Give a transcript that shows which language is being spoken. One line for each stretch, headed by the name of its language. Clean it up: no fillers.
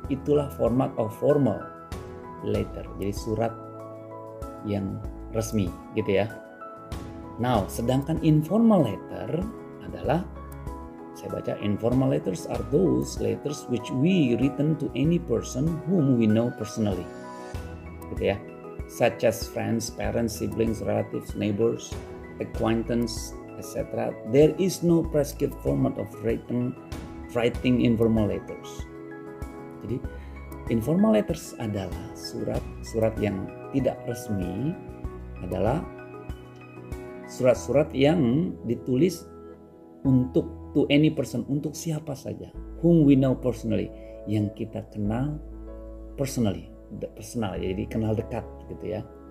Indonesian: Itulah
English: format of formal letter,
Indonesian: jadi surat yang resmi gitu ya. Now, sedangkan informal letter adalah saya baca,
English: informal letters are those letters which we written to any person whom we know personally,
Indonesian: gitu ya,
English: such as friends, parents, siblings, relatives, neighbors, acquaintance, etc. There is no prescribed format of writing informal letters.
Indonesian: Jadi informal letters adalah surat yang tidak resmi, adalah surat-surat yang ditulis untuk
English: to any person,
Indonesian: untuk siapa saja,
English: whom we know personally,
Indonesian: yang kita kenal personally, personal, jadi kenal dekat gitu ya.